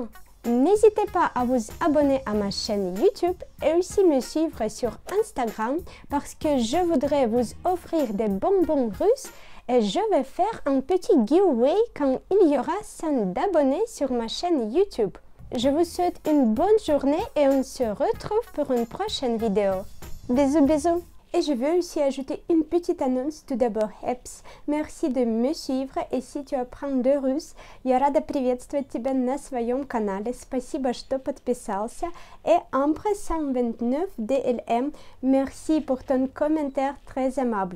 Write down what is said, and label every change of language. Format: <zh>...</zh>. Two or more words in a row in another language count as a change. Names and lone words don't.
<fr>N'hésitez pas à vous abonner à ma chaîne YouTube et aussi me suivre sur Instagram parce que je voudrais vous offrir des bonbons russes et je vais faire un petit giveaway quand il y aura 100 abonnés sur ma chaîne YouTube. Je vous souhaite une bonne journée et on se retrouve pour une prochaine vidéo. Bisous, bisous! Et je veux aussi ajouter une petite annonce. Tout d'abord, Heps, merci de me suivre, и si tu apprends le russe,</fr> <ru>я рада приветствовать тебя на своем канале. Спасибо, что подписался.</ru> <fr>Et Ambre 129 DLM, merci pour ton commentaire très aimable.</fr>